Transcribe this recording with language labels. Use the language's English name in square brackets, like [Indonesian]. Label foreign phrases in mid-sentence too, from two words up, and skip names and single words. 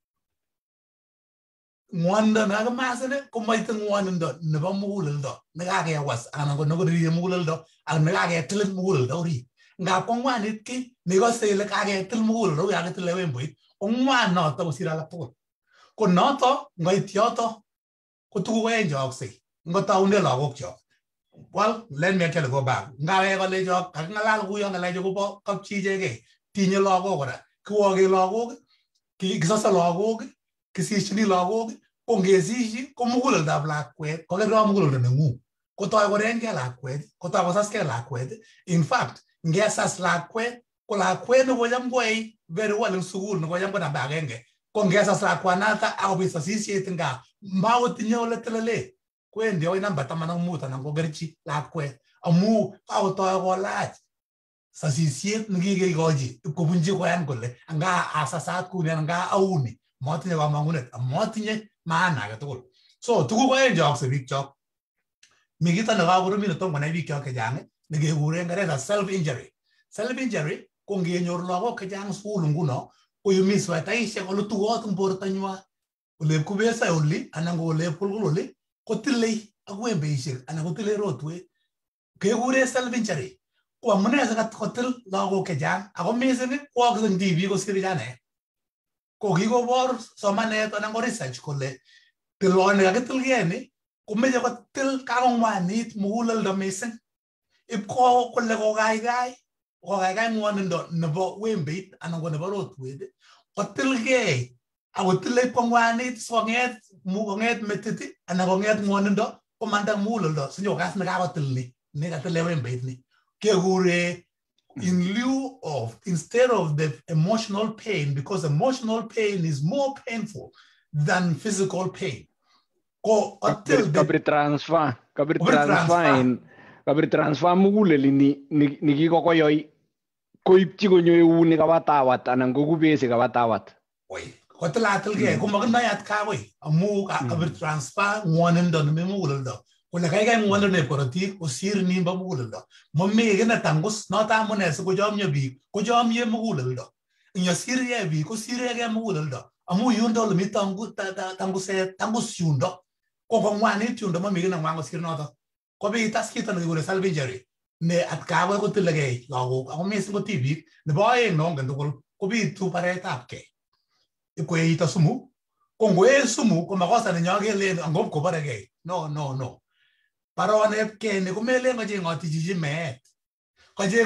[Kipsigis] Ng'wonindo nekakimasin komaite ng'wonindo nebo muguleldo nekakewas anan ko nekoririye muguleldo ak nekaketil muguleldo orit. Ngap ko ng'wanit ki nekose ile kaketil muguleldo kou yakitile wemboit ko ng'wan noto kosir alak tugul. Ko noto ngoit yoto ko tuguk oeng cheyoksei. Ngotaune lagokchok. [English] Well, let me actually go back. [Kipsigis] Ngawe kolechok kaking'alal kuyo ng'alechu kobo kapchi ichegei. Tinye lagok kora. Kiwoke lagok, kisose lagok, kisishini lagok, ko ngesishi ko muguleldab lakwet kokergei muguleldo neng'ung. Kotoi korengei lakwet, kotoi kosaskei lakwet. [English] In fact, [Kipsigis] ngesas lakwet ko lakwet nekocham koyai [English] very well [Kipsigis] eng sukul nekocham ko namba agenge. Ko ngesas lakwanata akobit sasisiet eng gaa makotinye ole telele. Kwendi akoi namba 15 anan kokerchi lakwet amu kakotoi kolach sasisiet nekikekochi ipkobunchi koyan kole anga asasat kuni anga auni matinye kamang'unet matinye maana age tugul. So tuguk oeng cheyoksei biikchok. Mi kito nekakoromit netom konai biikchok chechang nekekure ngereza [English] self injury. Self injury [Kipsigis] ko ngenyor lagok chechang sukul nguno koyumi swetaishek ole tugot eng bortonywa ole kubesai oli anan ko ole kulkul oli kotilei ak wembeishek anan kotilei rotwet kekure [English] self injury. [Kipsigis] Ko amune sikotil lagok chechang ako mising koyoksei eng tibik kosir vijanaek. Ko kikobor somanet anan ko research kole tiloni kakitilgei ni komeche kotil kakong'wanit muguleldo mising. Ipko kole kokaikai ng'wonindo nebo wembeit anan ko nebo rotwet kotilgei akotile ipkong'wanit sikong'et metit anan kong'et ng'wonindo komanda muguleldo sinyokas nekakotil ni nekatile wembeit ni. [English] Kekure instead of the emotional pain, because emotional pain is more painful than physical pain. [Kipsigis] Ko kabri transfer muguleli ni kikokoyoi koipchi konyo euni kabatawat anan ko kubesi kabatawat. Oi, kotilatilgei komakinoe atkakoi amu kabir transfer ng'wonindo nemi muguleldo. Kole kaikai ng'wonindo neb korotik kosir nimbo muguleldo. Momii kiy netangus noto amune sikochomyo biik kochomye muguleldo. Inyosirgei biik kosiregei muguleldo amu yundo ole mi tangus yundo. Ko ng'wanit yundo momii kiy neng'wan kosir noto. Kobit as kito nekikure [English] self injury [Kipsigis] ne atkakoi kotilegei lagok ako mising ko tibik. Nebo oeng nongen tugul kobitu baretab kei. Ipkoeito sumu. Ko ngoee sumu ko makosa nenyo kelen angop kobaregei. No. Baronep kei ni komelen kocheng'oti chichi meet.